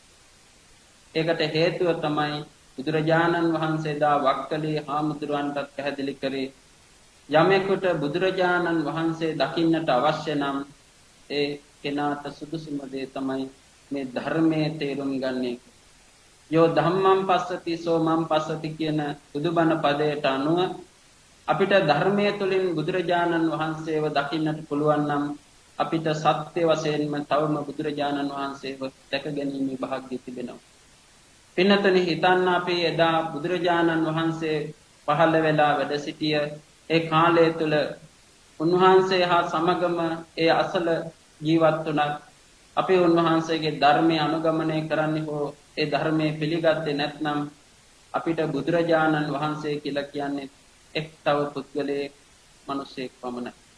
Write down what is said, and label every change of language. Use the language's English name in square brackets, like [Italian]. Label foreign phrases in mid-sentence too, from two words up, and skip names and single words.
[Sinhala] ඒකට හේතුව තමයි බුදුරජාණන් වහන්සේ දා වක්කලී හාමුදුරුවන්ටත් පැහැදිලි කරේ යමෙකුට බුදුරජාණන් වහන්සේ දකින්නට අවශ්‍ය නම් ඒ කෙනාට සුදුසුම දේ තමයි මේ ධර්මයේ තේරුම් ගන්නේ. [Pali] යෝ ධම්මං පස්සති සෝ මං පස්සති [Sinhala] කියන බුදුබණ පදයට අනුව අපිට ධර්මයේ තුලින් බුදුරජාණන් වහන්සේව දකින්නට පුළුවන් නම් අපිට සත්‍ය වශයෙන්ම තවම බුදුරජාණන් වහන්සේව දැක ගැනීමේ වාසනාව තිබෙනවා. පින්නතනි හිතන්න අපි එදා බුදුරජාණන් වහන්සේ පහළ වෙලා වැඩ සිටිය ඒ කාලය තුල උන්වහන්සේ හා සමගම ඒ අසල ජීවත් වුණත් අපි උන්වහන්සේගේ ධර්මය අනුගමනය කරන්නේ හෝ ඒ ධර්මයේ පිළිගත්තේ නැත්නම් අපිට බුදුරජාණන් වහන්සේ කියලා කියන්නේ එක් තව පුද්ගලයෙක් මිනිසෙක් පමණයි.